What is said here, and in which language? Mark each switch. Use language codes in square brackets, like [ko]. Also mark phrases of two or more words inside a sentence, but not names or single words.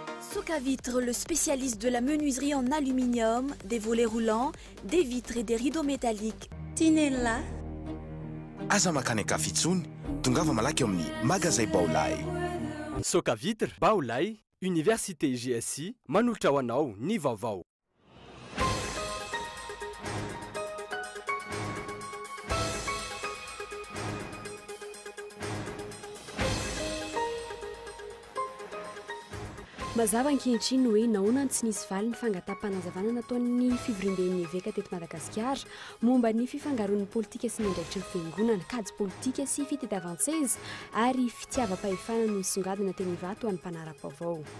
[fr] Soca Vitre, le spécialiste de la menuiserie en aluminium, des volets roulants, des vitres et des rideaux métalliques. Tinella. [mg] Aza makany Kafitsony, tongava malaky amin'ny magasin Baolay. Soca Vitre, Baolay, Université GSI, manolotra ho anao ny vaovao. Mazava ankehitriny hoe nahoana tsy nisy valy ny fangataham-panazavana nataon'ny fivoriam-ben'ny eveka teto Madagasikara momba ny fifangaroan'ny politika sy ny andraikitry ny fiangonana, kajy politika sy fitadiavan-tseza ary fitiavam-pahefana no nisongadina teny Ivato ho an'ny mpanara-baovao.